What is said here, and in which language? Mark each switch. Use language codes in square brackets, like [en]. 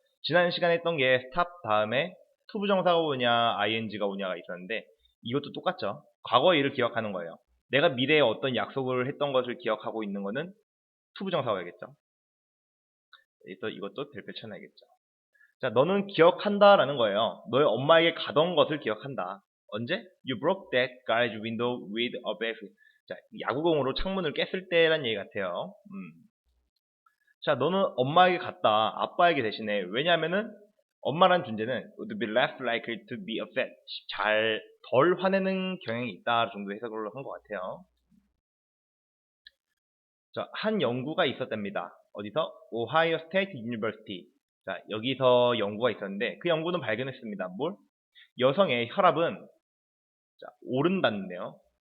[ko] 지난 시간에 했던 게 stop 다음에 to 부정사가 오냐 ing가 오냐가 있었는데 이것도 똑같죠. 과거 일을 기억하는 거예요. 내가 미래에 어떤 약속을 했던 것을 기억하고 있는 거는 to 부정사가 오겠죠. 이것도 별표 쳐놔야겠죠. 자, 너는 기억한다 라는 거예요. 너의 엄마에게 가던 것을 기억한다. 언제? [en] You broke that garage window with a bat. [ko] 자, 야구공으로 창문을 깼을 때란 얘기 같아요. 자, 너는 엄마에게 갔다. 아빠에게 대신에. 왜냐하면은 엄마란 존재는 [en] would be less likely to be upset. [ko] 덜 화내는 경향이 있다 정도 해석을 한 것 같아요. 자, 한 연구가 있었답니다. 어디서? 오하이오 스테이트 유니버시티. 자, 여기서 연구가 있었는데 그 연구는 발견했습니다. 뭘? 여성의 혈압은 자, 오른다는데요.